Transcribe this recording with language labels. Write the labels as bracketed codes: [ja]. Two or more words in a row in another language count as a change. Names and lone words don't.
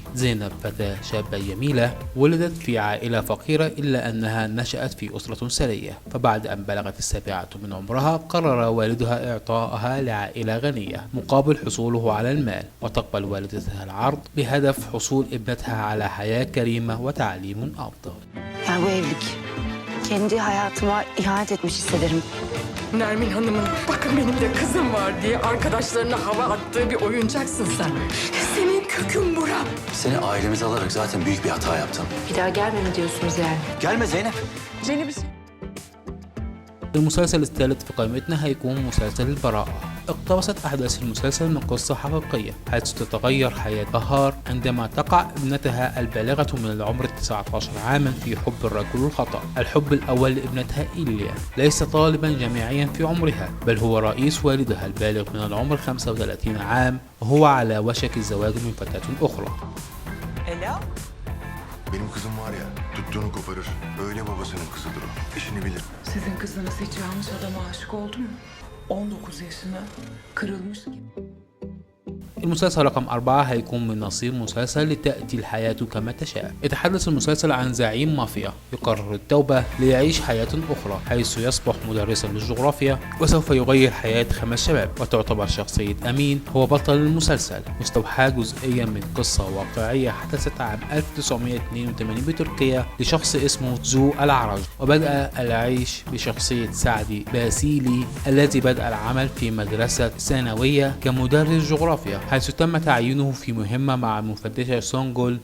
[ar] زينب فتاة شابة جميلة ولدت في عائلة فقيرة، إلا أنها نشأت في أسرة ثرية، فبعد أن بلغت 7 من عمرها قرر والدها إعطائها لعائلة غنية مقابل حصوله على المال، وتقبل والدتها العرض بهدف حصول ابنتها على حياة كريمة وتعليم أفضل. [tr] Ya bu evlilik kendi hayatıma ihanet etmiş hissederim. Nermin Hanım'ın bakın benim de kızım var diye arkadaşlarına hava attığı bir oyuncaksın sen. Senin kökün bura. Seni ailemize alarak zaten büyük bir hata yaptım. Bir daha gelmeme diyorsunuz yani. Gelme Zeynep. [ar] المسلسل الثالث في قائمتنا هيكون مسلسل البراءة. اقتبست أحداث المسلسل من قصة حقيقية، حيث تتغير حياة بهار عندما تقع ابنتها البالغة من العمر 19 عاما في حب الرجل الخطأ. الحب الأول لابنتها إيليا ليس طالبا جامعيا في عمرها، بل هو رئيس والدها البالغ من العمر 35 عام، وهو على وشك الزواج من فتاة أخرى. [tr] Benim kızım var ya, tuttuğunu koparır. Öyle babasının kızıdır o. İşini bilir. Sizin kızınız hiç yanlış adama aşık oldu mu? 19 yaşına kırılmış gibi. [ar] المسلسل رقم 4 هيكون من نصيب مسلسل لتأتي الحياة كما تشاء. يتحدث المسلسل عن زعيم مافيا يقرر التوبة ليعيش حياة أخرى، حيث يصبح مدرسا للجغرافيا وسوف يغير حياة 5 شباب. وتعتبر شخصية أمين هو بطل المسلسل، مستوحاة جزئيا من قصة واقعية حدثت عام 1982 بتركيا لشخص اسمه زو العرج، وبدأ العيش بشخصية سعدي باسيلي الذي بدأ العمل في مدرسة ثانوية كمدرس جغرافيا، حيث تم تعيينه في مهمة مع المفتشة سونجول.